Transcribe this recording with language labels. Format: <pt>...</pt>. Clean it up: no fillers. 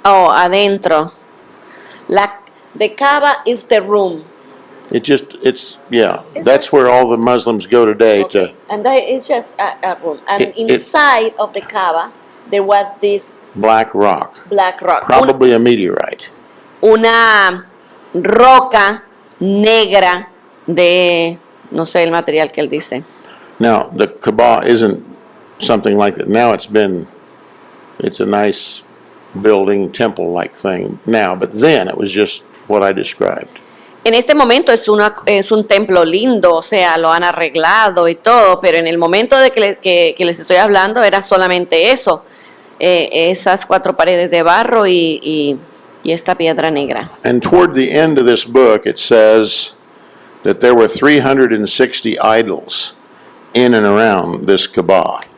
<en>adentro. The Kaaba is the room. That's where all the Muslims go today to. And that is just a room. And inside of the Kaaba, there was this Black rock. black rock. Probably a meteorite.</en> <es>Una roca negra de, no sé el material que él dice.</es> <en>Now, the Kaaba isn't something like that. Now it's a nice building, temple-like thing now, but then it was just what I described.</en> <es>En este momento es un templo lindo, o sea, lo han arreglado y todo, pero en el momento de que les estoy hablando era solamente eso, esas 4 paredes de barro y esta piedra negra.</es> <en>And toward the end of this book, it says that there were 360 idols in and around this Kaaba.</en>